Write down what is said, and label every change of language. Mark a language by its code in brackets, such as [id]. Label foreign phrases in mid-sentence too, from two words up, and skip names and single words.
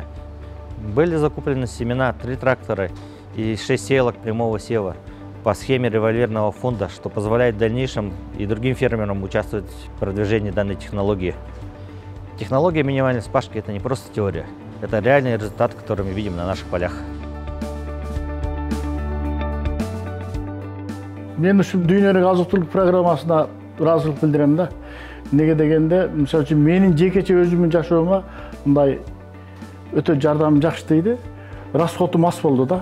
[ru] Были закуплены семена, 3 трактора и 6 сеялок прямого сева по схеме револьверного фонда, что позволяет в дальнейшем и другим фермерам участвовать в продвижении данной технологии. Технология минимальной спашки – это не просто теория, это реальный результат, который мы видим на наших полях. [ky] Мен ушул дүйнөлүк азык-түлүк программасына ыраазычылык билдирем да. Неге дегенде, мисалы үчүн менин жекече өзүмдүн жашоомда мындай өтө жардам жакшы тийди. Расходум аз болду да.